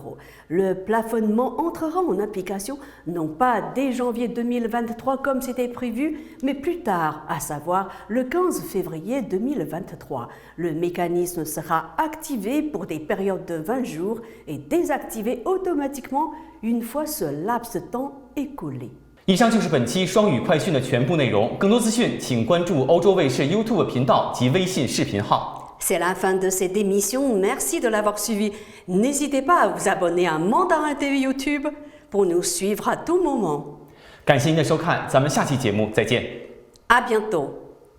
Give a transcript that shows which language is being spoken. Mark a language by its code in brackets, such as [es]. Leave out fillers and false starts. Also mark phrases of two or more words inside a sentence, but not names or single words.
[fr] Le plafonnement entrera en application non pas dès janvier 2023 comme c'était prévu, mais plus tard, à savoir le 15 février 2023. Le mécanisme sera activé pour des périodes de 20 jours et désactivé automatiquement une fois ce laps de temps écoulé. [zh] 以上就是本期双语快讯的全部内容。更多资讯，请关注欧洲卫视 YouTube 频道及微信视频号。 [fr] C'est la fin de cette émission. Merci de l'avoir suivi. N'hésitez pas à vous abonner à Mandarin TV YouTube pour nous suivre à tout moment. [zh] 感谢您的收看，咱们下期节目再见。 [fr] À bientôt.